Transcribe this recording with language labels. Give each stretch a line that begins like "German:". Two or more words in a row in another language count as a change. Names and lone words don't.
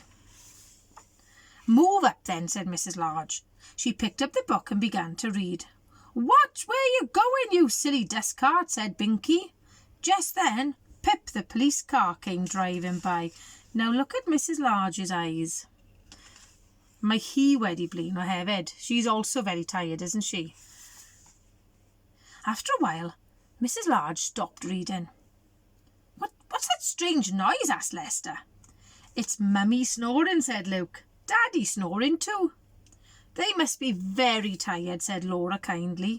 English: Move up then, said Mrs. Large. She picked up the book and began to read. What? Where are you going, you silly dustcart? Said Binky. Just then, Pip the police car came driving by. Now look at Mrs. Large's eyes.
Welsh: Mae hi wedi blino hefyd.
English: She's also very tired, isn't she? After a while, Mrs. Large stopped reading. What's that strange noise? Asked Lester. It's Mummy snoring, said Luke. Daddy snoring too. They must be very tired, said Laura kindly.